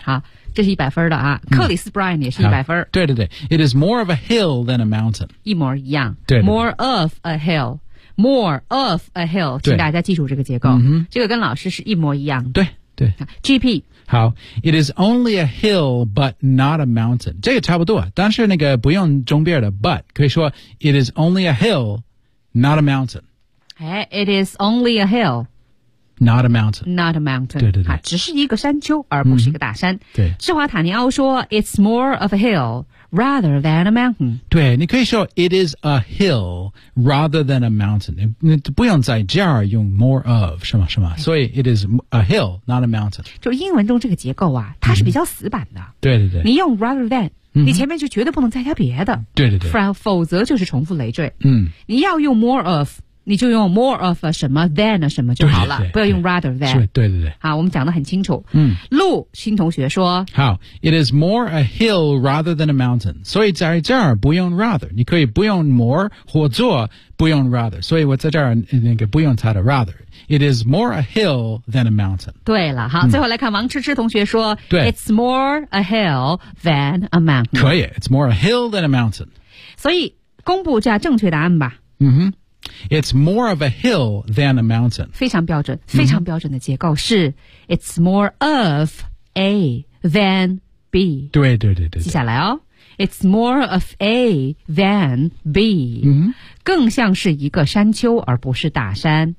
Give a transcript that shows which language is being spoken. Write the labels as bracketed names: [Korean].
[Chinese] 好这是一百分的啊克里斯布莱恩也是一百分对对对 [English] It is more of a hill than a mountain [Chinese] 一模一样对对对 [English] More of a hill More of a hill [Chinese] 请大家记住这个结构、这个跟老师是一模一样的对 GP. [English] 好, it is only a hill, but not a mountain. [Chinese] 这个差不多。但是那个不用中边的 but, 可以说 [English] it is only a hill, not a mountain. It is only a hill. Not a mountain. Not a mountain. [Chinese] 对对对。只是一个山丘而不是一个大山。对。 [English] 施华塔尼奥说 It's more of a hill rather than a mountain. [Chinese] 对你可以说 [English] It is a hill rather than a mountain. [Chinese] 你不用在这儿用 more of, 是吗是吗、哎、所以 [English] it is a hill, not a mountain. [Chinese] 就英文中这个结构啊它是比较死板的。对对对。你用 rather than,、你前面就绝对不能再加别的。对对对。否则就是重复累赘。嗯。你要用 more of,你就用 more of 什么 than 什么就好了对对对不要用 rather than 对对对好我们讲得很清楚嗯，陆新同学说好 [English] It is more a hill rather than a mountain [Chinese] 所以在这儿不用 rather 你可以不用 more 或做不用 rather 所以我在这儿那个不用它的 rather [English] It is more a hill than a mountain [Chinese] 对了好、最后来看王芝芝同学说对 [English] It's more a hill than a mountain [Chinese] 可以 [English] It's more a hill than a mountain [Chinese] 所以公布一下正确答案吧 [English] 嗯哼It's more of a hill than a mountain. [Chinese] 非常标准，非常标准的结构是、 [English] It's more of A than B. [Chinese] 对对对对。接下来哦 [English] It's more of A than B.、 [Chinese] 更像是一个山丘而不是大山。